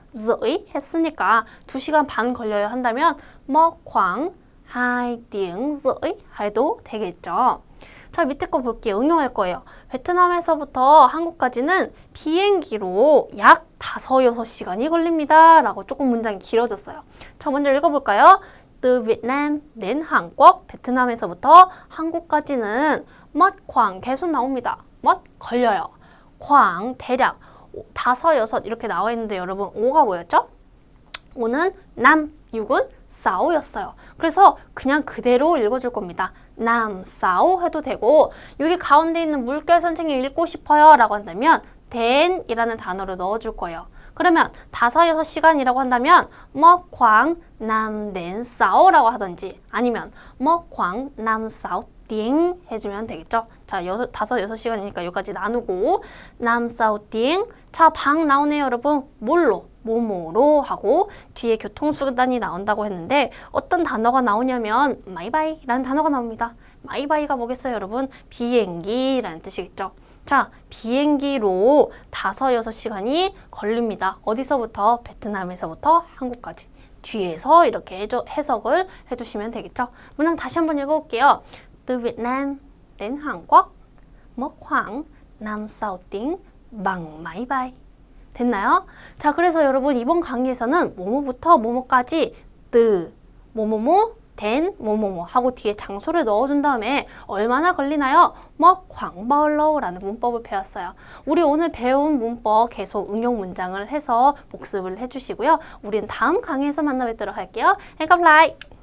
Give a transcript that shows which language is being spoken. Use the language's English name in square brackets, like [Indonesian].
[Korean] rưỡi 했으니까 2시간 반 걸려요 한다면 뭐 khoảng 2.5 해도 되겠죠. 자, 밑에 거 볼게요. 응용할 거예요. 베트남에서부터 한국까지는 비행기로 약 5-6시간이 걸립니다. 라고 조금 문장이 길어졌어요. 자, 먼저 읽어볼까요? [Vietnamese] từ Việt Nam đến Hàn Quốc, [Korean] 베트남에서부터 한국까지는 [Vietnamese] mất khoảng [Korean] 계속 나옵니다. mất 걸려요. khoảng 대략 5-6 이렇게 나와 있는데 여러분 5가 뭐였죠? 5는 남, 6은 4였어요. 그래서 그냥 그대로 읽어줄 겁니다. 남, 4 해도 되고 여기 가운데 있는 물결 선생님 읽고 싶어요 라고 한다면 된이라는 단어를 넣어줄 거예요. 그러면 5-6시간이라고 한다면 뭐 khoảng 5-6라고 하든지 아니면 뭐 [Vietnamese] khoảng 5-6 tiếng [Korean] 해주면 되겠죠. 자, 5-6시간이니까 여기까지 나누고 [Vietnamese] 5-6 tiếng. [Korean] 자, 방 나오네요, 여러분. 뭘로? 뭐뭐로 하고 뒤에 교통수단이 나온다고 했는데 어떤 단어가 나오냐면 마이바이라는 단어가 나옵니다. 마이바이가 뭐겠어요, 여러분? 비행기라는 뜻이겠죠. 자, 비행기로 5-6시간이 걸립니다. 어디서부터? 베트남에서부터 한국까지. 뒤에서 이렇게 해석을 해주시면 되겠죠. 문장 다시 한번 읽어볼게요. [Vietnamese] Từ Việt Nam đến Hàn Quốc mất khoảng 5-6 tiếng bằng máy bay. [Korean] 됐나요? 자, 그래서 여러분 이번 강의에서는 뭐뭐부터 뭐뭐까지 từ 뭐뭐뭐 된 뭐뭐뭐 하고 뒤에 장소를 넣어준 다음에 얼마나 걸리나요? 뭐 [Vietnamese] khoảng bao lâu [Korean] 라는 문법을 배웠어요. 우리 오늘 배운 문법 계속 응용 문장을 해서 복습을 해주시고요. 우리는 다음 강의에서 만나 뵙도록 할게요. [Vietnamese] hẹn gặp lại!